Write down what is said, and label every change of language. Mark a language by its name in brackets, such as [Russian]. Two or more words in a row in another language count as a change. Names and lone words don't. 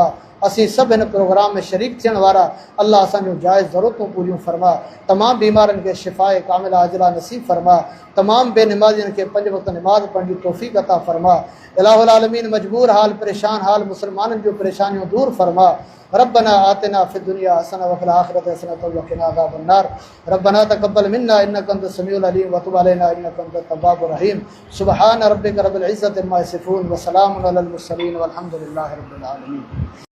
[Sindhi] असीं सभु हिन प्रोग्राम में शरीक थियण वारा, अल्लाह असांजूं जाइज़ ज़रूरतूं पूरियूं फरमा। तमामु बीमारनि खे शिफ़ाए कामिला आजिला नसीब फरमा। तमामु बेनिमाज़ियुनि खे 5 वक़्त निमाज़ पढ़ण जी तौफ़ीक़ अता फरमा। [Arabic] إله العالمين [Sindhi] मजबूर हाल, परेशान हाल मुसलमाननि जूं परेशानियूं दूर फरमा। [Arabic] ربنا آتنا في الدنيا حسنة وفي الآخرة حسنة وقنا عذاب النار. ربنا تقبل منا إنك أنت السميع العليم وتب علينا إنك أنت التواب الرحيم. سبحان ربك رب العزة عما يصفون وسلام على المرسلين والحمد لله رب العالمين.